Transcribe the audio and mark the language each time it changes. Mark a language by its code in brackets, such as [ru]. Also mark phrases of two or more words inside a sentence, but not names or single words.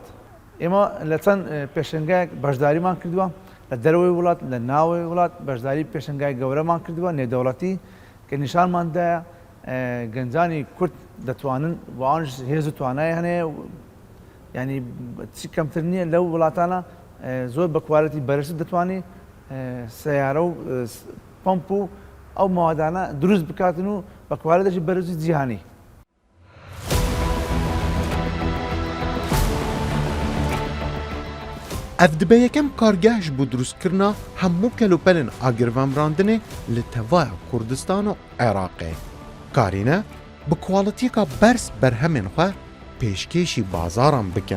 [ckb] ئێمە لە چەند پێشنگایەک بەشداریمان کردووە لە دەرەوەی وڵات لە ناوەی وڵات بەشداری پێشنگای گەورەمان کردووە نێودەوڵەتی کە نیشانماندایە گەنجانی کورد دەتوانن وانش هێز و توانای هەنەیە ینی چی کەمتر نییە لەو وڵاتانە زۆر بە کوالەتی بەرزتر دەتوانێت سیارە و پەمپ و ئەو ماوادانە دروست بکاتن و بە کوالەتێکی بەرزی جیهانی. [ku] Ev dibe yekem kargeh ji bo durustkirina hemû kelopelên agirvemrandinê li tevaya Kurdistan û Iraqê. Karîne bi kualitiyeka berz berhemên xwe pêşkêşî bazaran bikin.